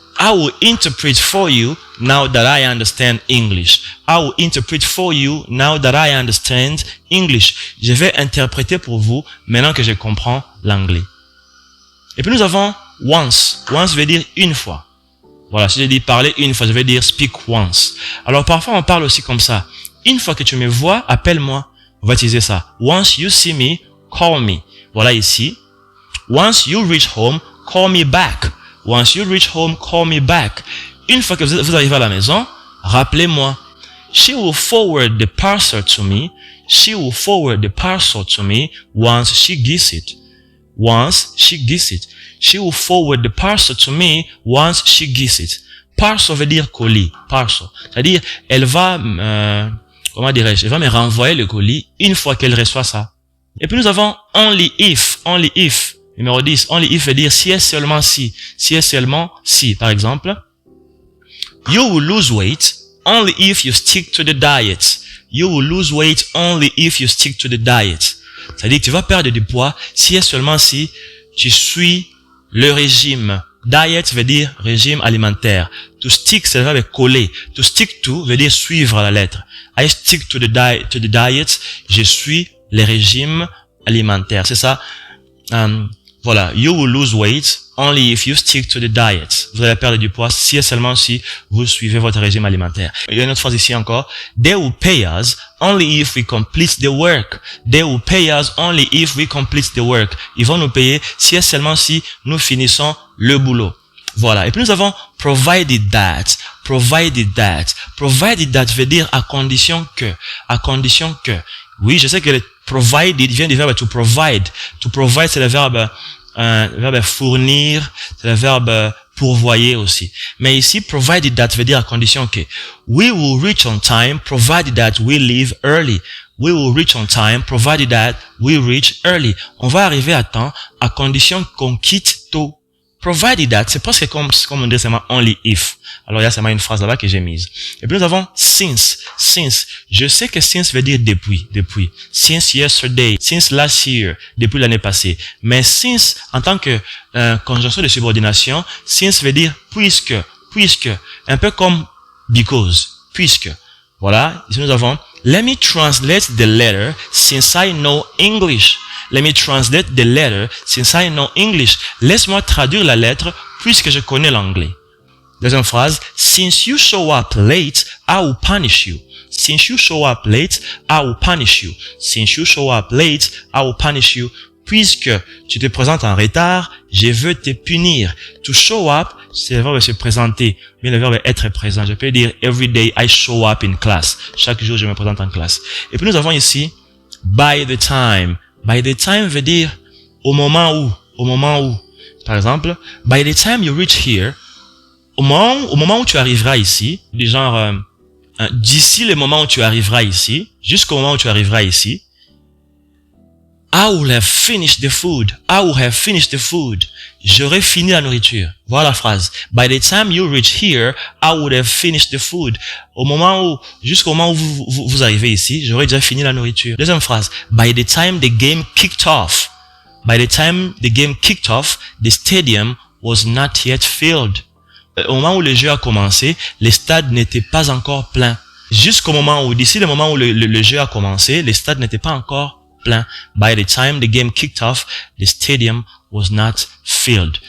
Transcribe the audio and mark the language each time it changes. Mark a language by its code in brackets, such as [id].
[en] I will interpret for you now that I understand English. I will interpret for you now that I understand English. [fr] Je vais interpréter pour vous maintenant que je comprends l'anglais. Et puis nous avons once. Once veut dire une fois. Voilà, si je dis parler une fois, je vais dire [en] speak once. [fr] Alors parfois on parle aussi comme ça. Une fois que tu me vois, appelle-moi. On va utiliser ça. [en] Once you see me, call me. [fr] Voilà ici. [en] Once you reach home, call me back. Once you reach home, call me back. [fr] Une fois que vous arrivez à la maison, rappelez-moi. [en] She will forward the parcel to me. She will forward the parcel to me once she gets it. Once she gets it. She will forward the parcel to me once she gets it. [fr] Parcel veut dire colis. Parcel. C'est-à-dire, elle va, comment dirais-je, elle va me renvoyer le colis une fois qu'elle reçoit ça. Et puis nous avons only if. Only if. Numéro 10, only if veut dire si et seulement si. Si et seulement si. Par exemple, [en] you will lose weight only if you stick to the diet. You will lose weight only if you stick to the diet. [fr] C'est-à-dire que tu vas perdre du poids si et seulement si tu suis le régime. Diet veut dire régime alimentaire. To stick, c'est le verbe coller. [en] To stick to [fr] veut dire suivre à la lettre. [en] I stick to the diet. [fr] Je suis le régime alimentaire. C'est ça. Voilà, [en] you will lose weight only if you stick to the diet. [fr] Vous allez perdre du poids si et seulement si vous suivez votre régime alimentaire. Il y a une autre phrase ici encore. [en] They will pay us only if we complete the work. They will pay us only if we complete the work. [fr] Ils vont nous payer si et seulement si nous finissons le boulot. Voilà. Et puis nous avons provided that. Provided that. Provided that veut dire à condition que. À condition que. Oui, je sais que le provided vient du verbe to provide. To provide, c'est le verbe fournir, c'est le verbe pourvoyer aussi. Mais ici, provided that veut dire à condition que. [en] We will reach on time, provided that we leave early. We will reach on time, provided that we reach early. [fr] On va arriver à temps, à condition qu'on quitte tôt. Provided that, c'est presque comme on dirait seulement only if. Alors il y a seulement une phrase là-bas que j'ai mise. Et puis nous avons since. Since. Je sais que since veut dire depuis. [en] Since yesterday. Since last year. [fr] Depuis l'année passée. Mais since, en tant que conjonction de subordination, since veut dire puisque. Un peu comme because. Puisque. Voilà. Ici nous avons [en] let me translate the letter since I know English. Let me translate the letter since I know English. [fr] Laisse-moi traduire la lettre puisque je connais l'anglais. Deuxième phrase. [en] Since you show up late, I will punish you. Since you show up late, I will punish you. Since you show up late, I will punish you. [fr] Puisque tu te présentes en retard, je veux te punir. To show up, c'est le verbe se présenter, mais le verbe être présent. Je peux dire [en] every day I show up in class. [fr] Chaque jour, je me présente en classe. Et puis nous avons ici by the time. By the time veut dire au moment où. Par exemple, [en] by the time you reach here, [fr] au moment où tu arriveras ici, du genre, d'ici le moment où tu arriveras ici, jusqu'au moment où tu arriveras ici, [en] I will have finished the food. I will have finished the food. [fr] J'aurai fini la nourriture. Voilà la phrase. [en] By the time you reach here, I would have finished the food. [fr] Jusqu'au moment où vous arrivez ici, j'aurai déjà fini la nourriture. Deuxième phrase. [en] By the time the game kicked off. By the time the game kicked off, the stadium was not yet filled. [fr] Au moment où le jeu a commencé, les stades n'étaient pas encore pleins. Jusqu'au moment où, d'ici le moment où le jeu a commencé, les stades n'étaient pas encore plein. [en] By the time the game kicked off, the stadium was not filled.